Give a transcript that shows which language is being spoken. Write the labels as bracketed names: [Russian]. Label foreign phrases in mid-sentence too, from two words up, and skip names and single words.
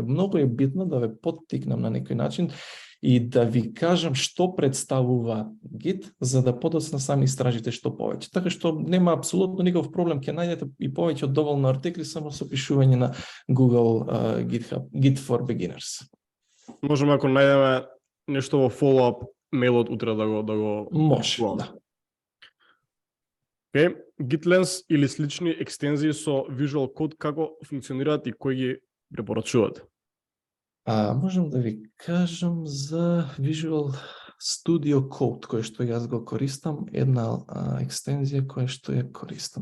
[Macedonian] Многу е битно да ве поттикнам на некој начин и да ви кажам што представува Git, за да подоцна сами истражите што повеќе. Така што нема апсолутно никаков проблем, ќе најдете и повеќе од доволно артикли само со пишување на Google GitHub, [English] Git for Beginners. [Macedonian] Можеме ако најдеме нешто во follow-up мејлот утре да го може, да. Океј, GitLens или слични екстензии со Visual Code како функционираат и кои ги препорачувате? Можам да ви кажам за Visual Studio Code, кој што јас го користам, една екстензија која што ја користам.